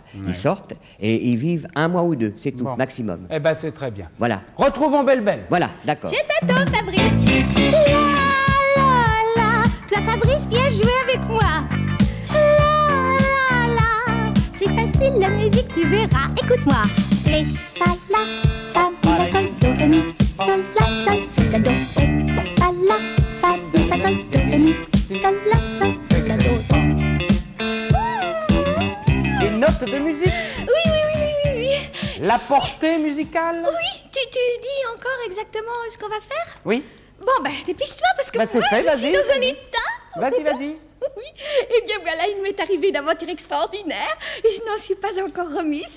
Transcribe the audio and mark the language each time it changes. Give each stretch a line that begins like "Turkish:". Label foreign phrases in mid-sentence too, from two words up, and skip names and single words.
French: Ils sortent et ils vivent 1 mois ou 2, c'est tout, Bon. maximum. Eh ben, c'est très bien. Voilà. Retrouvons Belle-Belle. Voilà, d'accord. Je t'attends, Fabrice. La la la. Toi, Fabrice, viens jouer avec moi. La la la. C'est facile, la musique, tu verras. Écoute-moi. Ré, fa, la, fa, mi, la, sol, do, ré, mi. Sol, la, sol, sol, la, do. Ré, fa, la, fa, mi, fa, sol, do, ré, mi. Sol, la, sol, sol, la, do. Les notes de musique. Oui. La portée musicale. Oui, tu dis encore exactement ce qu'on va faire? Oui. Bon, ben, dépêche-toi parce que Bah, c'est moi, fait, je vas-y, suis dans un vas-y. état. Vas-y. Oui, eh bien voilà, il m'est arrivé une aventure extraordinaire et je n'en suis pas encore remise.